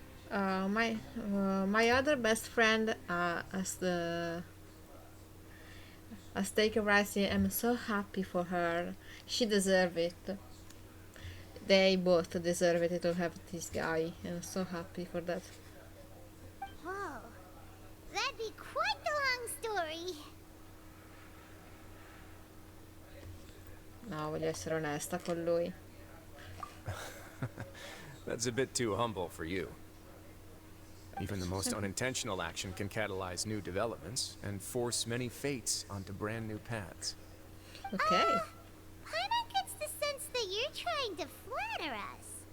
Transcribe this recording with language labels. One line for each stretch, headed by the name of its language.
English: My other best friend has taken Rising. I'm so happy for her. She deserves it. They both deserve it to have this guy. I'm so happy for that. Whoa. That'd be quite the long story.
Italian: No, voglio essere onesta con lui.
English: That's a bit too humble for you. Even the most unintentional action can catalyze new developments and force many fates onto brand new paths. Ok. Paimon gets the sense that you're trying to flatter us.